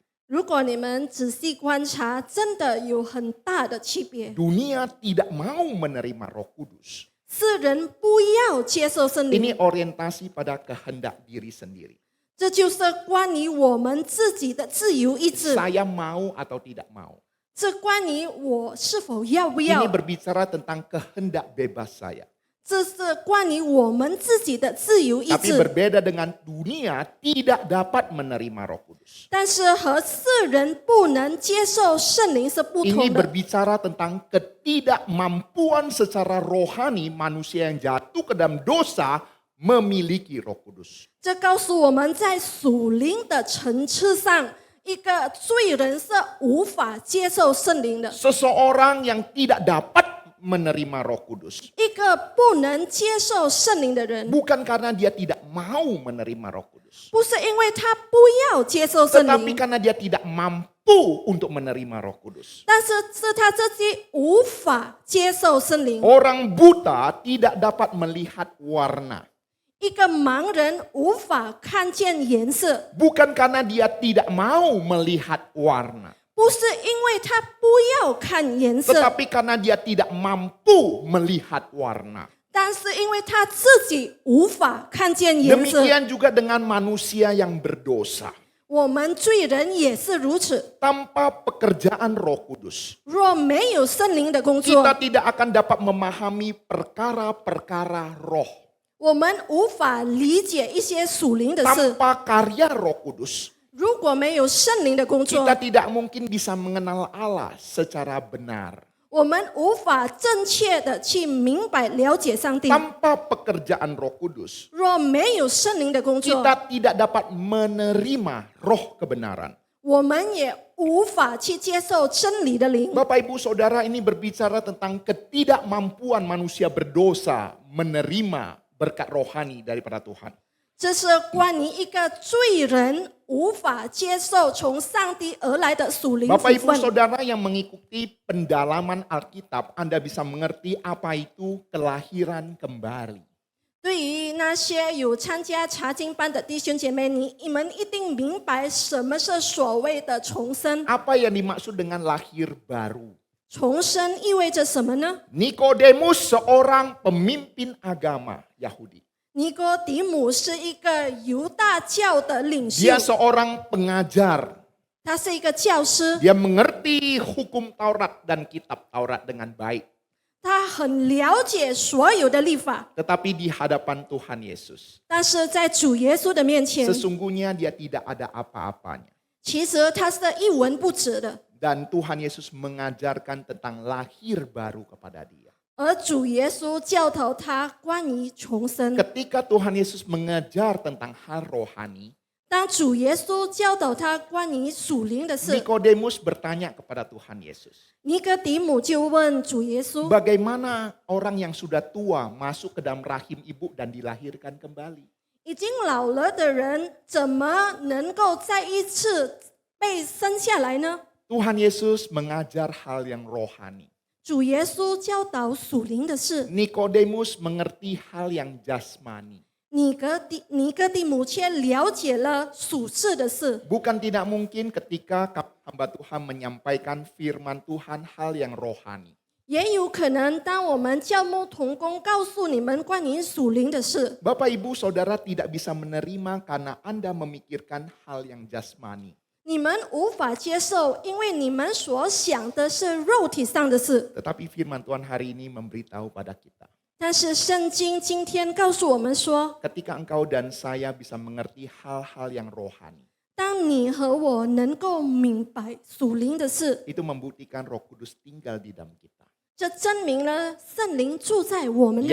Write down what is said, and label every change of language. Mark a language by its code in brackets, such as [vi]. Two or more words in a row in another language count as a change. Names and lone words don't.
[zh] 如果你们仔细观察，真的有很大的区别。 [id] Dunia tidak mau menerima Roh Kudus. [zh] 世人不要接受圣 [id] Ini [zh] 灵， [id] orientasi pada kehendak diri sendiri. [zh] 这就是关于我们自己的自由意志， [id] Saya mau atau tidak mau. [zh] 这关于我是否要不要 [id] Ini，berbicara tentang kehendak bebas saya. [zh] 这是关于我们自己的自由意 [id] Tapi [zh] 志。 [id] berbeda dengan dunia tidak dapat menerima Roh Kudus. [zh] 但是和世人不能接受圣灵是不 [id] Ini [zh] 同的。 [id] berbicara tentang ketidakmampuan secara rohani manusia yang jatuh ke dalam dosa memiliki Roh Kudus. [zh] 这告诉我们在属灵的层次上，一个罪人是无法接受圣灵的， [id] Seseorang yang tidak dapat menerima Roh Kudus [zh] 一个不能接受圣灵的人， [id] bukan karena dia tidak mau menerima Roh Kudus, [zh] 不是因为他不要接受圣 [id] tetapi [zh] 灵， [id] karena dia tidak mampu untuk menerima Roh Kudus. [zh] 但是是他自己无法接受圣灵。 [id] Orang buta tidak dapat melihat warna, [zh] 一个盲人无法看见颜色， [id] bukan karena dia tidak mau melihat warna, [zh] 不是因为他不要看颜色， [id] tetapi karena dia tidak mampu melihat warna. [zh] 但是因为他自己无法看见颜色。 [id] Demikian juga dengan manusia yang berdosa. [zh] 我们罪人也是如此， [id] Tanpa pekerjaan Roh Kudus, [zh] 若没有圣灵的工作 [id] kita，tidak akan dapat memahami perkara-perkara roh. [zh] 我们无法理解一些属灵的事。 [id] Tanpa karya Roh Kudus, [zh] 如果没有圣灵的工作 [id] kita，tidak mungkin bisa mengenal Allah secara benar. [zh] 我们无法正确的去明白了解上帝。 [id] Tanpa pekerjaan Roh Kudus, [zh] 若没有圣灵的工作， [id] kita tidak dapat menerima roh kebenaran. [zh] 我们也无法去接受真理的灵。 [id] Bapak Ibu Saudara, ini berbicara tentang ketidakmampuan manusia berdosa menerima berkat rohani daripada Tuhan. [zh] 这是关于一个罪人无法接受从上帝而来的属灵福 [id] Bapak Ibu [zh] 分。 [id] Saudara yang mengikuti pendalaman Alkitab, Anda bisa mengerti apa itu kelahiran kembali. [zh] 对于那些有参加查经班的弟兄姐妹，你们一定明白什么是所谓的重生。 [id] Apa yang dimaksud dengan lahir baru? [zh] 重生意味着什么呢？ [id] Nikodemus seorang pemimpin agama Yahudi. [zh] 尼哥底母是一个犹大教的领袖， [id] Dia seorang pengajar. [zh] 他是一个教师， [id] Dia mengerti hukum Taurat dan kitab Taurat dengan baik. [zh] 他很了解所有的律法， [id] Tetapi di hadapan Tuhan Yesus, [zh] 但是在主耶稣的面前， [id] sesungguhnya dia tidak ada apa-apanya. [zh] 其实他是一文不值的。 [id] Dan Tuhan Yesus mengajarkan tentang lahir baru kepada dia. [zh] 而主耶稣教导他关于重生。 [id] Ketika Tuhan Yesus mengajar tentang hal rohani, [zh] 当主耶稣教导他关于属灵的事， [id] Nikodemus bertanya kepada Tuhan Yesus, [zh] 尼哥底母就问主耶稣： [id] bagaimana orang yang sudah tua masuk ke dalam rahim ibu dan dilahirkan kembali? [zh] 已经老了的人怎么能够再一次被生下来呢？ [id] Tuhan Yesus mengajar hal yang rohani. [zh] 主耶稣教导属灵的事， [id] Nikodemus mengerti hal yang jasmani. [zh] 尼哥底母却了解了属世的事。 [id] Bukan tidak mungkin ketika hamba Tuhan menyampaikan firman Tuhan hal yang rohani. [zh] 也有可能，当我们教牧同工告诉你们关于属灵的事， [id] Bapak Ibu Saudara tidak bisa menerima karena Anda memikirkan hal yang jasmani. [zh] 你们无法接受，因为你们所想的是肉体上的事。 [id] Tetapi firman Tuhan hari ini memberitahu pada kita. [zh] 但是圣经今天告诉我们说， [id] Ketika engkau dan saya bisa mengerti hal-hal yang rohani, [zh] 当你和我能够明白属灵的事， [id] itu membuktikan Roh Kudus tinggal di dalam kita. [zh] 这证明了圣灵住在我们的